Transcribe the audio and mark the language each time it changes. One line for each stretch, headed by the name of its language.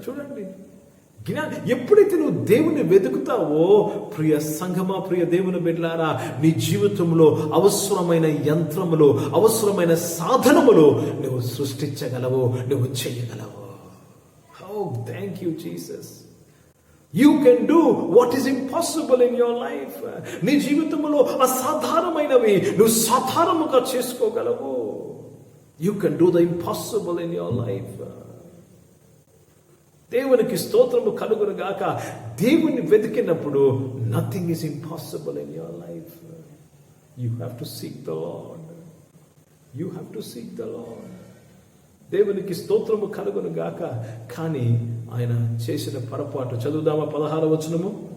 Telugu: చూడండి, ఎప్పుడైతే నువ్వు దేవుని వెతుకుతావో ప్రియ సంఘమా, ప్రియ దేవుని బిడ్డలారా, నీ జీవితంలో అవసరమైన యంత్రములు, అవసరమైన సాధనములు నువ్వు సృష్టించగలవు, నువ్వు చేయగలవు.
English: How thank you Jesus. You can do what is impossible in your life.
Telugu: నీ జీవితంలో అసాధారణమైనవి నువ్వు సాధారణముగా చేసుకోగలవు.
English: You can do the impossible in your life.
Telugu: దేవునికి స్తోత్రము కలుగును గాక. దేవుని వెతికినప్పుడు
English: Nothing is impossible in your life. You have to seek the Lord. You have to seek the Lord.
Telugu: దేవునికి స్తోత్రము కలుగును గాక. కానీ ఆయన చేసిన పొరపాటు చదువుదామా 16వ వచనము.